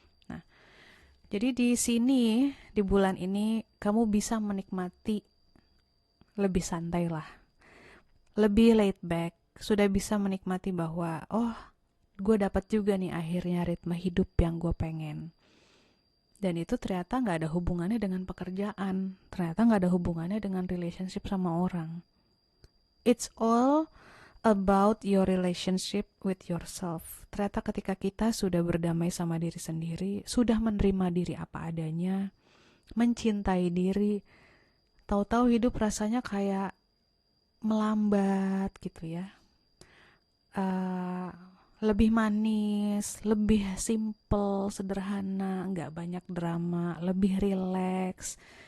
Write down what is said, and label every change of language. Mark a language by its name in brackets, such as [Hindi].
[Indonesian] Nah, jadi di sini di bulan ini kamu bisa menikmati lebih santai lah, lebih laid back, sudah bisa menikmati bahwa gue dapat juga nih akhirnya ritme hidup yang gue pengen. Dan itu ternyata nggak ada hubungannya dengan pekerjaan, ternyata nggak ada hubungannya dengan relationship sama orang. [English] It's all about your relationship with yourself. [Indonesian] Ternyata ketika kita sudah berdamai sama diri sendiri, sudah menerima diri apa adanya, mencintai diri, tahu-tahu hidup rasanya kayak melambat gitu ya. Lebih manis, lebih simple, sederhana, nggak banyak drama, lebih rileks.